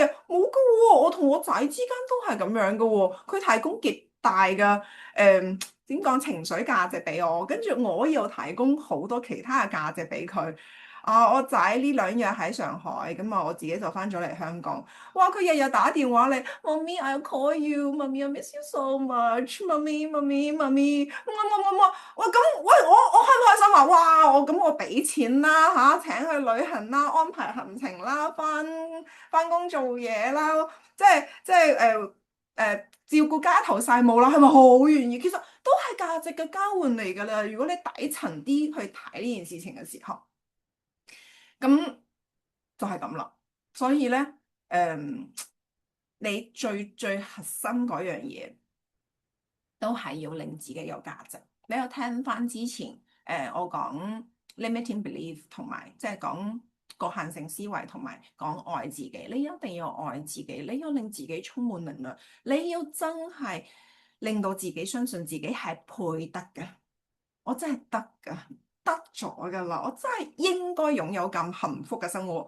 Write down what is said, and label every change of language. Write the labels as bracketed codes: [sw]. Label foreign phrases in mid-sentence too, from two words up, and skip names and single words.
[yue] 冇噶喎，我同我仔之間都係咁樣噶喎。佢提供極大嘅點講情緒價值俾我，跟住我又提供好多其他嘅價值俾佢。我仔呢2日喺上海，咁我自己就翻咗嚟香港。哇！佢日日打電話嚟，媽咪 ， [en] I'll call you， [yue] 媽咪， [en] I miss you so much， [yue] 媽咪，媽咪，媽咪，我，哇咁，喂我開唔開心啊？哇！我俾錢啦嚇，請去旅行啦，安排行程啦，翻工做嘢啦，即係照顧家頭細務啦，係咪好願意？其實都係價值嘅交換嚟㗎啦。如果你底層啲去睇呢件事情嘅時候，咁就係咁啦。所以咧，你最核心嗰樣嘢都係要令自己有價值。你有聽翻之前我講 [en] limiting belief [yue] 同埋即係講局限性思維同埋講愛自己，你一定要愛自己，你要令自己充滿能量，你要真係令到自己相信自己係配得嘅。我真係得㗎，得咗㗎啦，我真係應該擁有咁幸福嘅生活。